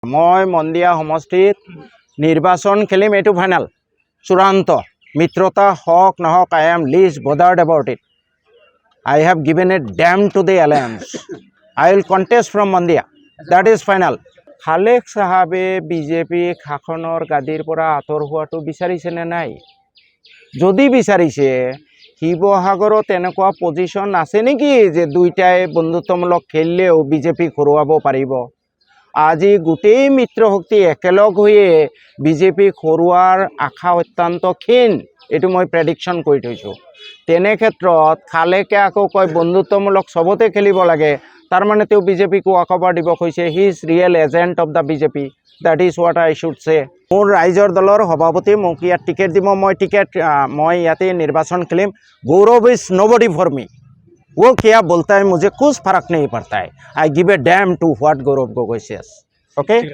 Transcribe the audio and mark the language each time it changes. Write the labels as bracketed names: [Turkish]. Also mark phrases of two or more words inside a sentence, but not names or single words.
[Assamese] মই মন্দিয়া সমষ্টিত নিৰ্বাচন খেলিম, এইটো ফাইনেল চূড়ান্ত। মিত্ৰতা হওক নহওক, [English] I am least bothered about it. I have given a damn to the alliance. I will contest from Mondia. That is final. [Assamese] খালেক সাহাবে বিজেপি শাসনৰ গাদীৰ পৰা আঁতৰ হোৱাটো বিচাৰিছে নে নাই? যদি বিচাৰিছে, শিৱসাগৰত এনেকুৱা পজিশ্যন আছে নেকি যে দুইটাই বন্ধুত্বমূলক খেলিলেও বিজেপি হৰুৱাব পাৰিব? আজি গোটেই মিত্ৰশক্তি একেলগ হৈয়ে বিজেপি হৰুৱাৰ আশা অত্যন্ত ক্ষীণ। এইটো মই প্ৰেডিকশ্যন কৰি থৈছোঁ। তেনে ক্ষেত্ৰত খালেকে আকৌ কয় বন্ধুত্বমূলক চবতে খেলিব লাগে, তাৰমানে তেওঁ বিজেপিক ৱাকঅভাৰ দিব কৈছে। [English] He is real agent of the BJP. That is what I should say. [Assamese] মোৰ ৰাইজৰ দলৰ সভাপতি মোক ইয়াত টিকেট দিব, মই ইয়াতে নিৰ্বাচন খেলিম। [English] Gaurav is nobody for me. [Hindi] वो क्या बोलता है मुझे कुछ फर्क नहीं पड़ता है। [English] I give a damn to what Gaurav Gogoi says. ओके,